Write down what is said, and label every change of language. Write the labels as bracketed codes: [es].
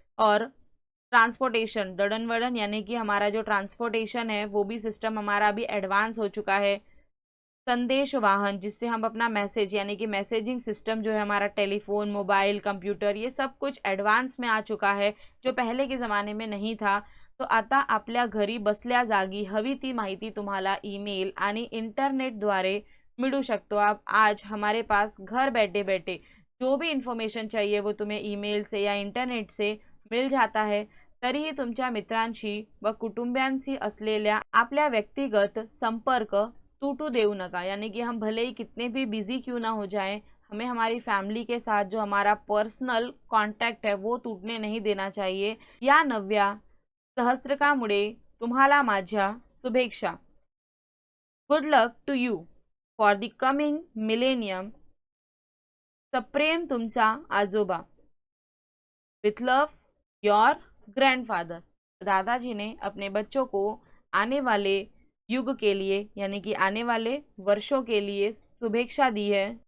[hi] और ट्रांसपोर्टेशन दड़न यानी कि हमारा जो ट्रांसपोर्टेशन है वो भी सिस्टम हमारा भी एडवांस हो चुका है। संदेश वाहन, जिससे हम अपना मैसेज यानी कि मैसेजिंग सिस्टम जो है हमारा टेलीफोन, मोबाइल, कंप्यूटर, ये सब कुछ एडवांस में आ चुका है, जो पहले के ज़माने में नहीं था. [mr] तो आता आपल्या घरी बसल्या जागी हवी ती माहिती तुम्हाला ईमेल आणि इंटरनेटद्वारे मिळू शकतो. [hi] आप आज हमारे पास घर बैठे बैठे जो भी इन्फॉर्मेशन चाहिए वो तुम्हें ईमेल से या इंटरनेट से मिल जाता है. [mr] तरीही तुमच्या मित्रांशी व कुटुंबियांशी असलेल्या आपल्या व्यक्तिगत संपर्क टूटू देऊ नका. [hi] यानी कि हम भले ही कितने भी बिजी क्यों ना हो जाएं, हमें हमारी फैमिली के साथ जो हमारा पर्सनल कांटेक्ट है वो टूटने नहीं देना चाहिए. [mr] या नव्या सहस्त्रकामुळे तुम्हाला माझ्या शुभेच्छा. [en] Good luck to you for the coming millennium. [mr] सप्रेम तुमचा आजोबा. [en] With love your grandfather. [hi] दादाजी ने अपने बच्चों को आने वाले युग के लिए यानी कि आने वाले वर्षों के लिए शुभेच्छा दी है.